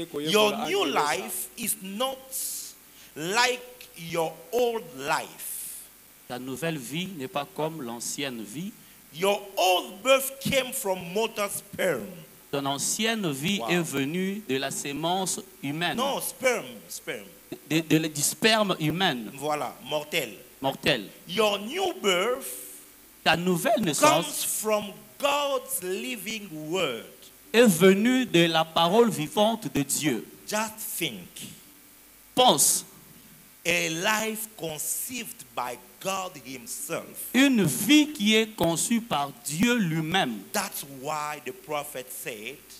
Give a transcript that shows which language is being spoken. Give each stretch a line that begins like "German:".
English: Your new life is not like your old life.
French: Ta nouvelle vie n'est pas comme l'ancienne vie.
English: Your old birth came from mortal sperm.
French: Ton ancienne vie est venue de la sémence humaine. Non, sperm. Du sperme humain. Voilà, mortel.
English: Your new birth
French: ta nouvelle naissance
English: comes from God's living word.
French: Est venue de la parole vivante de Dieu.
English: Just think.
French: Pense.
English: A life conceived by God himself.
French: Une vie qui est conçue par Dieu lui-même.
English: That's why the prophet said.